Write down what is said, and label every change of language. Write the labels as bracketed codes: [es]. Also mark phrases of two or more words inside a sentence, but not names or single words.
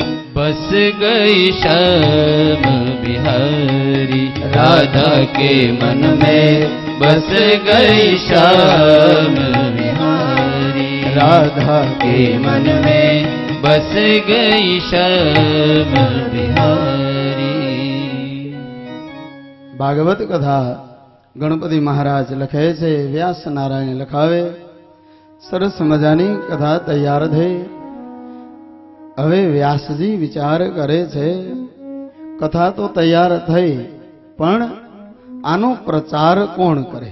[hi] बस गई श्याम बिहारी राधा के मन में बस गई श्याम बिहारी राधा के मन में बस गई श्याम बिहारी [gu] ભાગવત કથા ગણપતિ મહારાજ લખે છે, વ્યાસ નારાયણ લખાવે. સરસ મજાની કથા તૈયાર થઈ. હવે વ્યાસજી વિચાર કરે છે, કથા તો તૈયાર થઈ, પણ આનો પ્રચાર કોણ કરે?